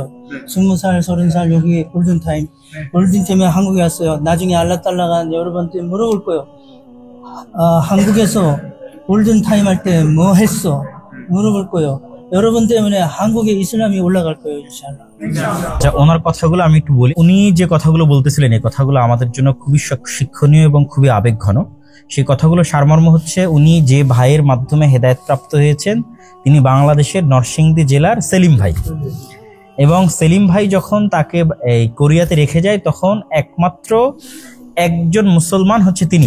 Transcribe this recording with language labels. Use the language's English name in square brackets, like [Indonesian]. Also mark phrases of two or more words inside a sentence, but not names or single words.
[Korean] 20살, 30살 여기 골든타임. 골든타임에 한국에 왔어요. 나중에 알라딸라가 여러분한테 물어볼 거예요. 한국에서 골든타임 할 때 뭐 했어? 물어볼 거예요. 여러분 때문에 한국에 이슬람이 올라갈 거예요, 인샬라. [Bangla] আচ্ছা, ওনার কথাগুলো আমি একটু বলি। উনি যে কথাগুলো বলতেছিলেন এই কথাগুলো আমাদের জন্য খুবই শিক্ষণীয় এবং খুবই আবেগঘন। সেই কথাগুলো সারমর্ম হচ্ছে, উনি যে ভাইয়ের মাধ্যমে হেদায়েত প্রাপ্ত হয়েছেন তিনি বাংলাদেশের নরসিংদী জেলার সেলিম ভাই, এবং সেলিম ভাই যখন তাকে এই কোরিয়াতে রেখে যায় তখন একমাত্র একজন মুসলমান হচ্ছে তিনি।